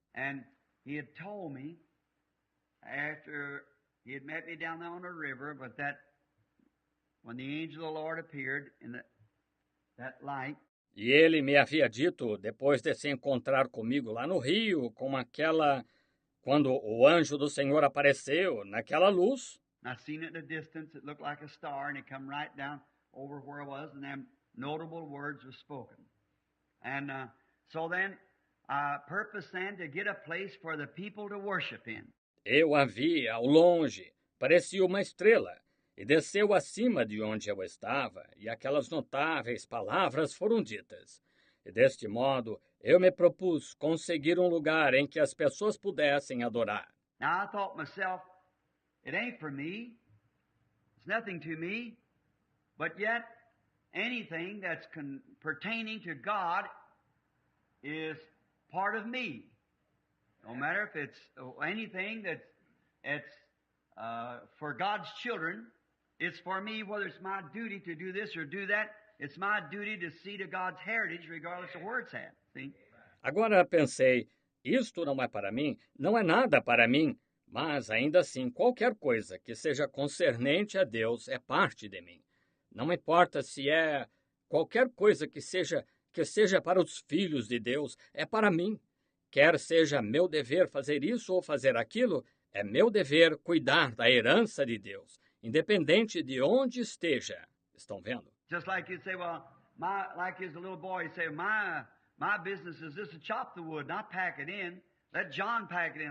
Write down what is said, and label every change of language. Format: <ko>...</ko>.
<en>And he had told me, after he had met me down there on the river, but that when the angel of the Lord appeared in that light.</en> <pt>E ele me havia dito, depois de se encontrar comigo lá no Rio, quando o anjo do Senhor apareceu naquela luz,</pt> <en>And I seen it in the distance. It looked like a star, and it come right down over where I was, and them notable words were spoken. And so then, I purpose then to get a place for the people to worship in.</en> <pt>eu a vi ao longe, parecia uma estrela, e desceu acima de onde eu estava, e aquelas notáveis palavras foram ditas. E deste modo, eu me propus conseguir um lugar em que as pessoas pudessem adorar.</pt> <en>Now, I thought myself, it ain't for me. It's nothing to me. But yet, anything that's pertaining to God is part of me. No matter if it's anything that's for God's children, it's for me, whether it's my duty to do this or do that. It's my duty to see to God's heritage, regardless of where it's at. See?</en> <pt>Agora pensei, isto não é para mim, não é nada para mim, mas ainda assim, qualquer coisa que seja concernente a Deus é parte de mim. Não importa se é qualquer coisa que seja para os filhos de Deus, é para mim. Quer seja meu dever fazer isso ou fazer aquilo, é meu dever cuidar da herança de Deus, independente de onde esteja. Estão vendo?</pt> <en>Just like you say, well, like as a little boy, you say, my business is just to chop the wood, not pack it in. Let John pack it in.</en>